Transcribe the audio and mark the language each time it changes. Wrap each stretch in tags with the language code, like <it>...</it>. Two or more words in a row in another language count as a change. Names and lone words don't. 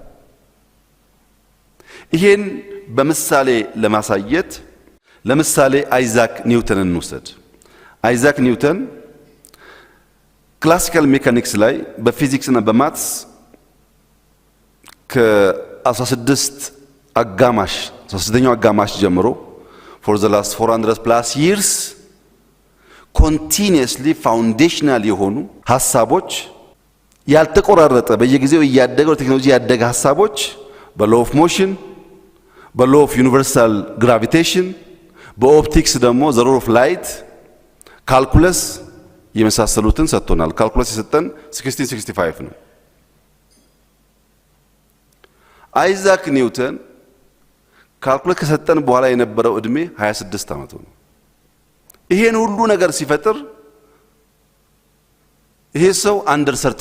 <am>ይሄን በምሳሌ ለማሳየት ለምሳሌ አይዛክ ኒውተንን እንውሰድ። አይዛክ ኒውተን</am> <en>classical mechanics</en> <am>ላይ በፊዚክስ እና በማትስ ከ16ኛው አጋማሽ ጀምሮ</am> <en>for the last 400 plus years continuously foundational</en> <am>የሆኑ ሐሳቦች ያልተቆራረጠ በየጊዜው ያደገው ቴክኖሎጂ ያደገ ሐሳቦች በ</am> <en>law of motion</en> <am>በ</am> <en>law of universal gravitation</en> <am>በኦፕቲክስ ደግሞ</am> <en>the rule of light</en> <am>ካልኩለስ የመሳሰሉትን ሰጥቶናል። ካልኩለስ የሰጠን 1665 ነው። አይዛክ ኒውተን ካልኩለስ ከሰጠን በኋላ የነበረው እድሜ 26 ዓመቱ ነው። ይሄን ሁሉ ነገር ሲፈጥር ይሄ ሰው አንደር 30</am>